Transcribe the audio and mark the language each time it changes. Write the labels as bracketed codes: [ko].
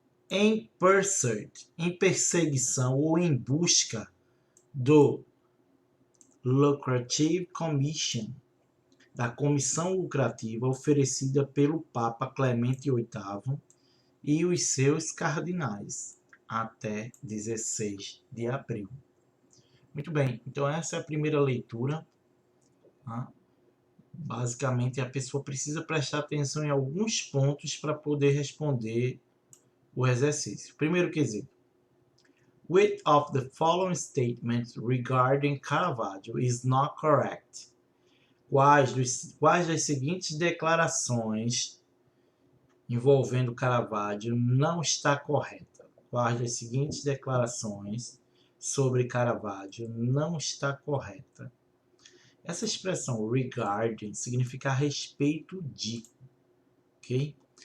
[pt] Em pursuit, em perseguição ou em busca do [en] Lucrative Commission, [pt] da comissão lucrativa oferecida pelo Papa Clemente VIII e os seus cardinais, até 16 de abril. Muito bem, então essa é a primeira leitura. Tá? Basicamente, a pessoa precisa prestar atenção em alguns pontos para poder responder o exercício. Primeiro quesito. [en] Which of the following statements regarding Caravaggio is not correct? [pt] Quais das seguintes declarações envolvendo Caravaggio não está correta? Quais das seguintes declarações sobre Caravaggio não está correta? Essa expressão regarding significa a respeito de, ok?